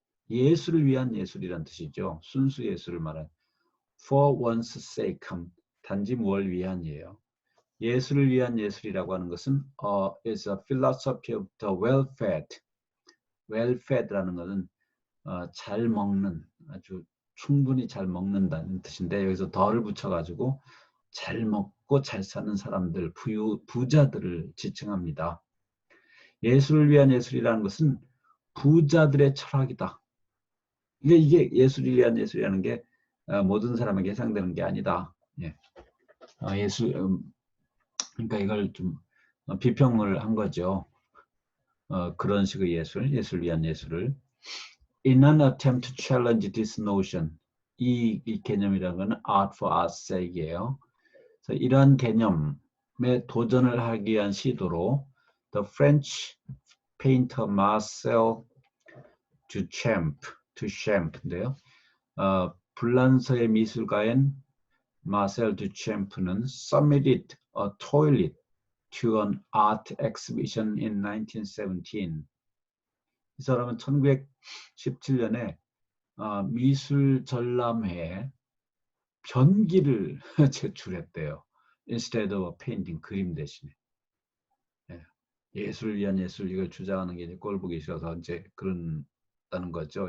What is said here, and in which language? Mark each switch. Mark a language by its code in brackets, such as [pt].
[ko] 예술을 위한 예술이란 뜻이죠. 순수 예술을 말한 for one's sake 단지 뭘 위한이에요. 예술을 위한 예술이라고 하는 것은 [en] is a philosophy of the well-fed. [ko] well-fed라는 것은 잘 먹는, 아주 충분히 잘 먹는다는 뜻인데 여기서 덜을 붙여가지고 잘 먹고 잘 사는 사람들, 부자들을 지칭합니다. 예술을 위한 예술이라는 것은 부자들의 철학이다. 이게 예술을 위한 예술이라는 게 모든 사람에게 해당되는 게 아니다. 예. 그러니까 이걸 좀 비평을 한 거죠. 그런 식의 예술 위한 예술을. [en] In an attempt to challenge this notion, [ko] 이 개념이라는 것은 [en] art for art's sake이에요. [ko] 그래서 이러한 개념에 도전을 하기 위한 시도로 [en] The French painter [ko] Marcel Duchamp인데요. 불란서의 미술가인 마셀 두챔프는 [en] submitted a toilet to an art exhibition in 1917. [ko] 이 사람은 1917년에 미술 전람회에 변기를 제출했대요. [en] Instead of a painting, [ko] 그림 대신에. 예술을 위한 예술, 이걸 주장하는 게 이제 꼴 보기 싫어서 이제 그런다는 거죠.